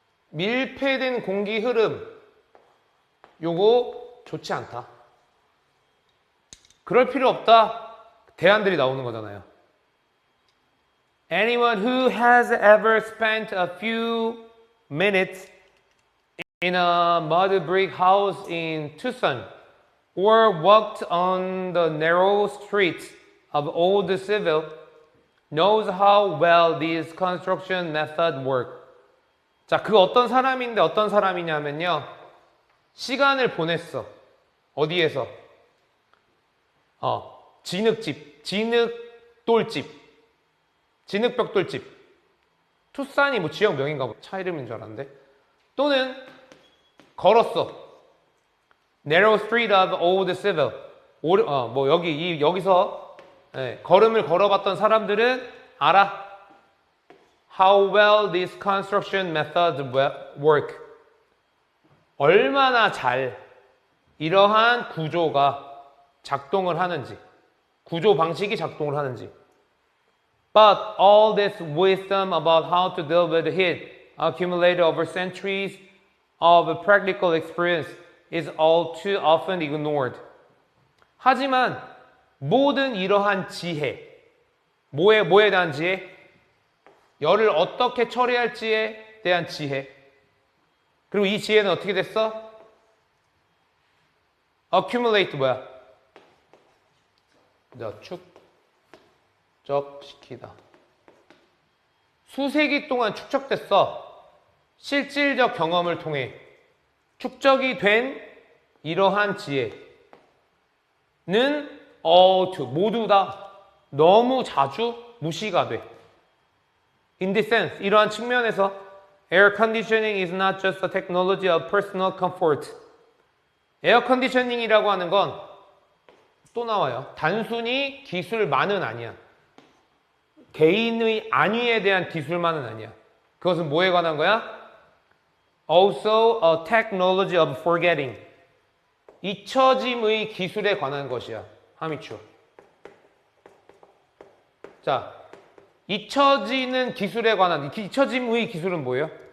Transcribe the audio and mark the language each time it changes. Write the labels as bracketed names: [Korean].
[Korean] 밀폐된 공기 흐름 요거 좋지 않다. 그럴 필요 없다. 대안들이 나오는 거잖아요. [English] Anyone who has ever spent a few minutes in a mud brick house in Tucson or walked on the narrow streets of Old Civil knows how well these construction methods work. [Korean] 자, 그 어떤 사람인데 어떤 사람이냐면요. 시간을 보냈어. 어디에서? 진흙집, 진흙돌집, 진흙벽돌집. 투싼이 뭐 지역명인가 봐. 차 이름인 줄 알았는데. 또는 걸었어. [English] Narrow Street of Old Civil. [Korean] 뭐 여기서 걸음을 걸어봤던 사람들은 알아. [English] How well these construction methods work. [Korean] 얼마나 잘 이러한 구조가 작동을 하는지, 구조 방식이 작동을 하는지. [English] But all this wisdom about how to deal with heat accumulated over centuries of practical experience is all too often ignored. [Korean] 하지만 모든 이러한 지혜, 뭐에 대한 지혜? 열을 어떻게 처리할지에 대한 지혜. 그리고 이 지혜는 어떻게 됐어? accumulate 뭐야? 축적시키다. 수세기 동안 축적됐어. 실질적 경험을 통해 축적이 된 이러한 지혜는 모두 다 너무 자주 무시가 돼. [English] In this sense, [Korean] 이러한 측면에서 [English] Air conditioning is not just a technology of personal comfort. [Korean] 에어 컨디셔닝이라고 하는 건 또 나와요. 단순히 기술만은 아니야. 개인의 안위에 대한 기술만은 아니야. 그것은 뭐에 관한 거야? [English] Also a technology of forgetting. [Korean] 잊혀짐의 기술에 관한 것이야. 하미추. 자, 잊혀지는 기술에 관한, 잊혀짐의 기술은 뭐예요?